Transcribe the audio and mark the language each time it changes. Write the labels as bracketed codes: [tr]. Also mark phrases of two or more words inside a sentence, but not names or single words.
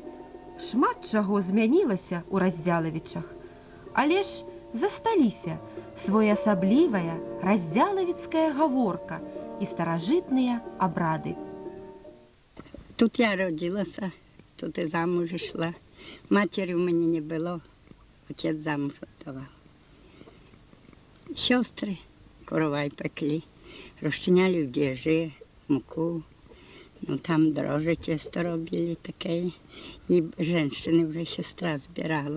[be] Шмат чаго змянілася ў Раздзялавічах. Але ж засталіся своеасаблівая раздзялавіцкая гаворка і старажытныя абрады. [uk] Тут я родилася, тут і замуж ішла. Матері у мене не було, отець замуж віддавав. Сестри коровай пекли, розчиняли в діжі, муку, ну там дрожжі тісто робили таке. І жінки вже сестра збирала.